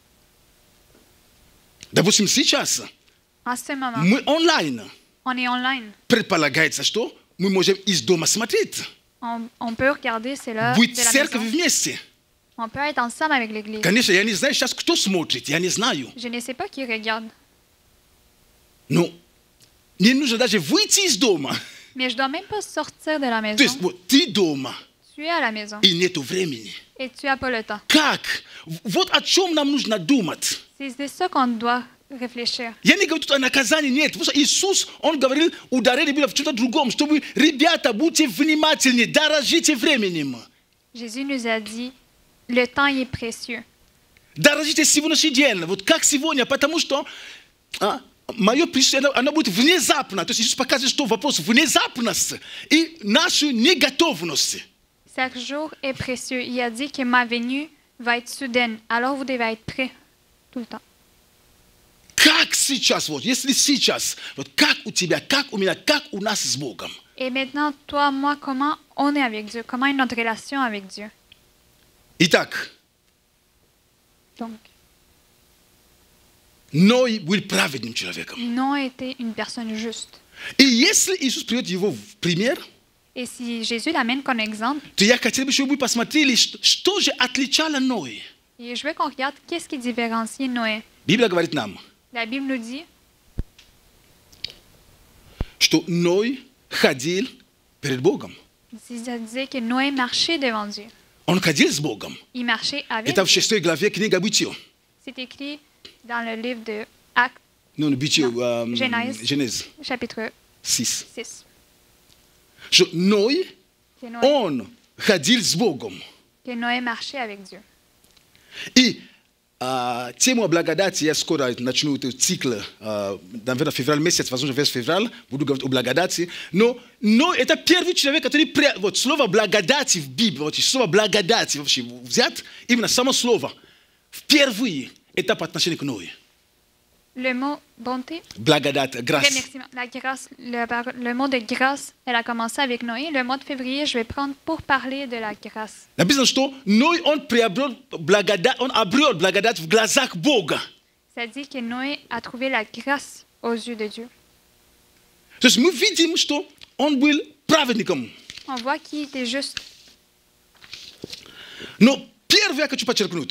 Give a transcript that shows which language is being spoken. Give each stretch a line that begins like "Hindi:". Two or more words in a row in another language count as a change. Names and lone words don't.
Russian: Допустим, сейчас
French: En ce moment,
Russian: мы онлайн.
French: on est online.
Russian: Предполагается, что мы можем из дома смотреть.
French: On peut regarder cela
Russian: Быть
French: de
Russian: в
French: la
Russian: церкви
French: maison.
Russian: вместе.
French: On peut être ensemble avec l'Église.
Russian: Конечно, я не знаю сейчас, кто смотрит, я не знаю.
French: Je ne sais pas qui regarde,
Russian: Но не нужно даже выйти из дома.
French: mais je dois même pas sortir de la
Russian: То есть,
French: maison.
Russian: вот, ты дома,
French: Tu es à la maison
Russian: и нету времени. et tu n'as pas le temps. Как? Вот о чем нам нужно думать.
French: C'est de ça qu'on doit réfléchir.
Russian: Я не говорю, тут о наказании, нет. Потому что Иисус, Он говорил, ударение было в чем-то другом, чтобы, ребята, будьте внимательнее, дорожите временем. Jésus nous a dit, le temps il est précieux. Дорожите сегодняшний день. Вот как сегодня, потому что мое присутствие, оно будет внезапно. То есть Иисус показывает, что вопрос внезапности и нашу неготовность.
French: Chaque jour est précieux. Il a dit que ma venue va être soudaine. Alors vous devez être prêts tout le temps.
Russian: Как сейчас, вот, если сейчас, вот как у тебя, как у меня, как у нас с Богом.
French: Et maintenant, toi, moi, comment on est avec Dieu? Comment est notre relation avec Dieu?
Russian: Итак,
French: Donc,
Russian: Ной был праведным человеком.
French: Noé était une personne juste.
Russian: И если Иисус приводит его в пример,
French: Et si Jésus l'amène comme exemple,
Russian: то я хотел бы, чтобы вы посмотрели, что же отличало Ной.
French: et je veux qu'on regarde qu'est-ce qui différencie Noé.
Russian: Библия говорит нам,
French: La Bible nous dit
Russian: что Ной ходил перед Богом.
French: ça disait que Noé marchait devant Dieu.
Russian: Он ходил с Богом.
French: Il marchait avec
Russian: Это в
French: Dieu.
Russian: 6 главе книга Бытия.
French: C'est écrit dans le livre de Actes,
Russian: Ну, Бытие,
French: Genèse. Genèse chapitre 6. 6.
Russian: Что Ной,
French: Que Noé,
Russian: он ходил с Богом.
French: que Noé marchait avec Dieu.
Russian: И тему о благодати я скоро начну этот цикл, наверное, февраль месяц, возможно, весь февраль, буду говорить о благодати. Но это первый человек, который, вот слово благодати в Библии, вот слово благодати вообще взять, именно само слово, впервые, это по отношению к Ною.
French: Le mot bonté,
Russian: Благодать, grâce.
French: remerciement, la grâce, le mot de grâce, elle a commencé avec Noé. Le mois de février, je vais prendre pour parler de la grâce.
Russian: Написано, что Ной, он приобрел благодать, он обрел благодать в глазах Бога.
French: Ça dit que Noé a trouvé la grâce aux yeux de Dieu.
Russian: То есть мы видим, что он был праведником.
French: On voit qu'il était juste.
Russian: Но первое я хочу подчеркнуть.